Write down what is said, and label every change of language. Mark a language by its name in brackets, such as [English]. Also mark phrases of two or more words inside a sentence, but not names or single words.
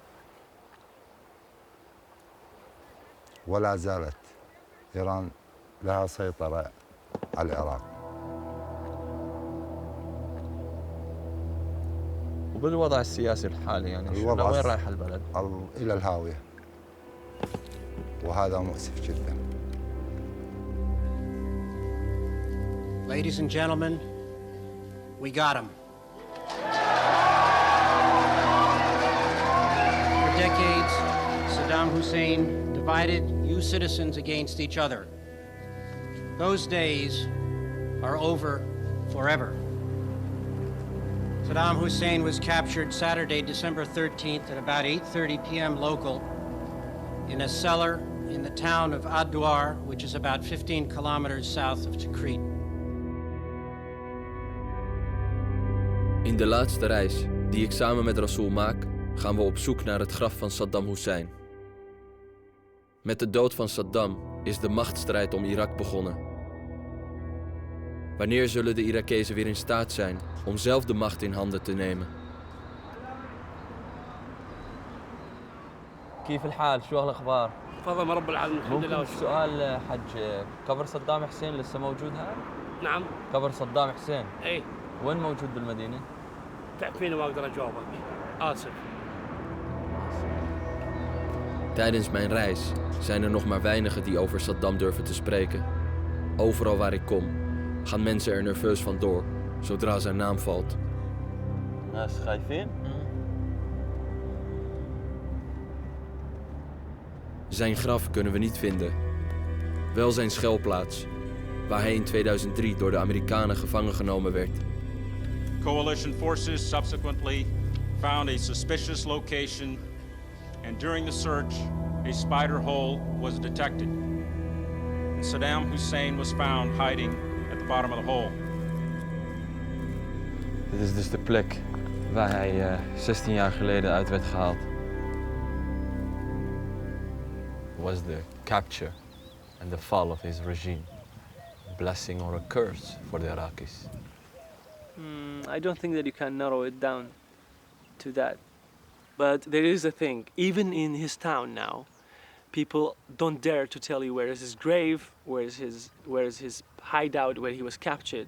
[Arabic] ولا زالت إيران لها سيطرة على العراق. وبالوضع السياسي الحالي يعني الوضع وين رايح البلد؟ إلى الهاوية، وهذا مؤسف جدا. [English] Ladies and gentlemen, we got him. For decades, Saddam Hussein divided you citizens against each other. Those days are over forever. Saddam Hussein was captured Saturday, December 13th at about 8:30 p.m. local in a cellar in the town of Ad-Duar, which is about 15 kilometers south of Tikrit. [Dutch] In de laatste reis die ik samen met Rasool maak, gaan we op zoek naar het graf van Saddam Hussein. Met de dood van Saddam is de machtsstrijd om Irak begonnen. Wanneer zullen de Irakezen weer in staat zijn om zelf de macht in handen te nemen? [Arabic] كيف الحال؟ شو الاخبار؟ تفضل رب العالمين الحمد لله. ممكن سؤال حج، قبر صدام حسين لسه موجود هذا؟ نعم. قبر صدام حسين؟ اي. وين موجود بالمدينة؟ تعرفين ما اقدر اجاوبك. اسف. [Dutch] Tijdens mijn reis zijn er nog maar weinigen die over Saddam durven te spreken. Overal waar ik kom, gaan mensen er nerveus van door, zodra zijn naam valt. [Arabic] ناس خايفين؟ [Dutch] Zijn graf kunnen we niet vinden. Wel zijn schuilplaats, waar hij in 2003 door de Amerikanen gevangen genomen werd. [English] Coalition forces subsequently found a suspicious location, and during the search, a spider hole was detected. And Saddam Hussein was found hiding at the bottom of the hole. [Dutch] Dit is dus de plek waar hij 16 jaar geleden uit werd gehaald. [English] Was the capture and the fall of his regime a blessing or a curse for the Iraqis? I don't think that you can narrow it down to that. But there is a thing, even in his town now, people don't dare to tell you where is his grave, where is his hideout, where he was captured.